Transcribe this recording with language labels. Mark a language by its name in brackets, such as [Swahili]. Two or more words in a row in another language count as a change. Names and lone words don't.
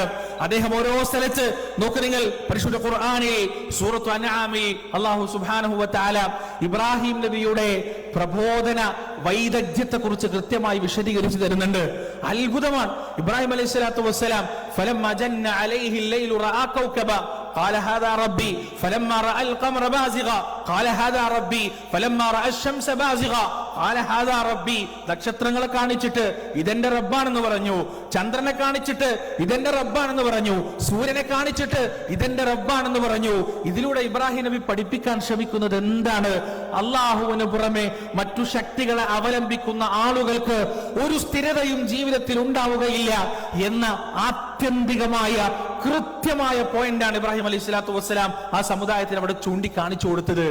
[Malayalam] അദ്ദേഹം ഓരോ സ്ഥലത്ത് നോക്ക് നിങ്ങൾ, പരിശുദ്ധ ഖുർആനിൽ സൂറത്തു അൻആമിൽ അല്ലാഹു [Arabic] سبحانه وتعالى [Malayalam] ഇബ്രാഹിം നബിയുടെ പ്രബോധന വൈദഗ്ധ്യത്തെ കുറിച്ച് കൃത്യമായി വിശദീകരിച്ചു തരുന്നുണ്ട്. [Arabic] അത്ഭുതമാണ്. إبراهيم عليه الصلاة والسلام فلما جن عليه الليل رأى كوكبا قال هذا ربي فلما راى القمر بازغا قال هذا ربي فلما راى الشمس بازغا قال هذا ربي. [Malayalam] നക്ഷത്രങ്ങളെ കാണിച്ചിട്ട് ഇതെന്റെ റബ്ബാണെന്ന് പറഞ്ഞു, ചന്ദ്രനെ കാണിച്ചിട്ട് ഇതെന്റെ റബ്ബാണെന്ന് പറഞ്ഞു, സൂര്യനെ കാണിച്ചിട്ട് ഇതെന്റെ റബ്ബാണെന്ന് പറഞ്ഞു. ഇതിലൂടെ ഇബ്രാഹിം നബി പഠിപ്പിക്കാൻ ശ്രമിക്കുന്നത് എന്താണ്? അള്ളാഹുവിന് പുറമെ മറ്റു ശക്തികളെ അവലംബിക്കുന്ന ആളുകൾക്ക് ഒരു സ്ഥിരതയും ജീവിതത്തിൽ ഉണ്ടാവുകയില്ല എന്ന ആത്യന്തികമായ കൃത്യമായ പോയിന്റാണ് ഇബ്രാഹിം [Arabic] عليه الصلاة والسلام [Malayalam] ആ സമുദായത്തിന് അവിടെ ചൂണ്ടിക്കാണിച്ചു കൊടുത്തത്.